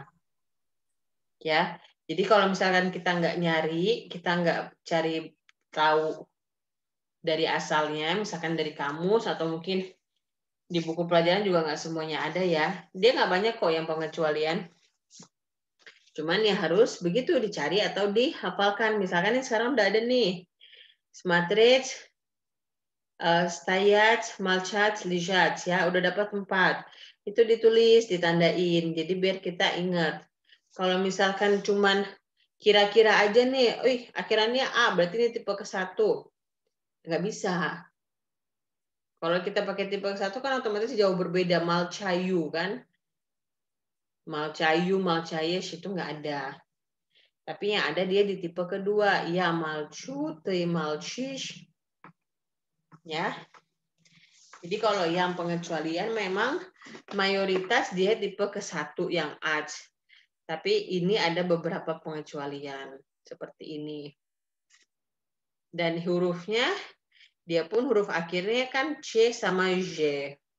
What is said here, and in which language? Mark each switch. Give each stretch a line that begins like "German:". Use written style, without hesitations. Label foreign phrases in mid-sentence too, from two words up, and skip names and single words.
Indonesian: Ya, jadi kalau misalkan kita nggak nyari, kita nggak cari tahu dari asalnya, misalkan dari kamus atau mungkin di buku pelajaran juga nggak semuanya ada ya. Dia nggak banyak kok yang pengecualian. Cuman ya harus begitu dicari atau dihafalkan. Misalkan ini sekarang udah ada nih.
Russian: Смотреть, стоять, молчать, лежать ya, udah dapat 4.
Indonesian: Itu ditulis, ditandain. Jadi biar kita ingat. Kalau misalkan cuman kira-kira aja nih, akhirannya A, berarti ini tipe ke-1. Nggak bisa. Kalau kita pakai tipe ke-1 kan otomatis jauh berbeda. Malcayu kan.
Russian: молчаю, молчаешь
Indonesian: itu nggak ada. Tapi yang ada dia di tipe kedua.
Russian: Я молчу, ты молчишь.
Indonesian: Ya. Jadi kalau yang pengecualian memang mayoritas dia tipe ke-1 yang ach. Tapi ini ada beberapa pengecualian. Seperti ini. Dan hurufnya, dia pun huruf akhirnya kan C sama J.